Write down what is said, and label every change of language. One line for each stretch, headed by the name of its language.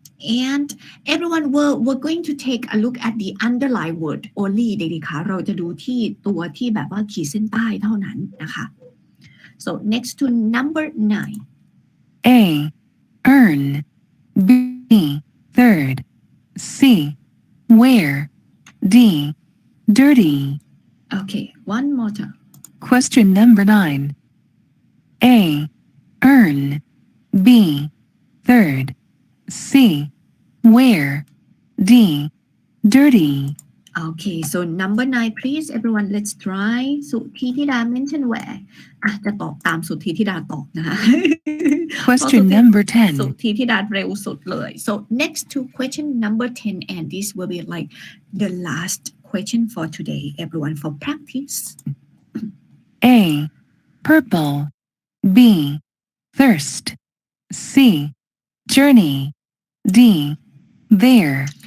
English: and everyone we're going to take a look at the underlined word only
Thai: เด็กๆคะเราจะดูที่ตัวที่แบบว่าขีดเส้นใต้เท่านั้นนะคะ
English: so next to number 9 A earn B third C where D dirty okay one more time Question number 9 A earn B third C where D dirty okay so number 9 please everyone let's try สุธีธิดา mention where
Thai: จะตอบตามสุธีธิดาตอบนะคะ
English: Question number สุ 10
Thai: ธีธิดาเร็วสุดเลย
English: so next to question number 10 and this will be like the last question for today everyone for practice A purple B thirst C journey D there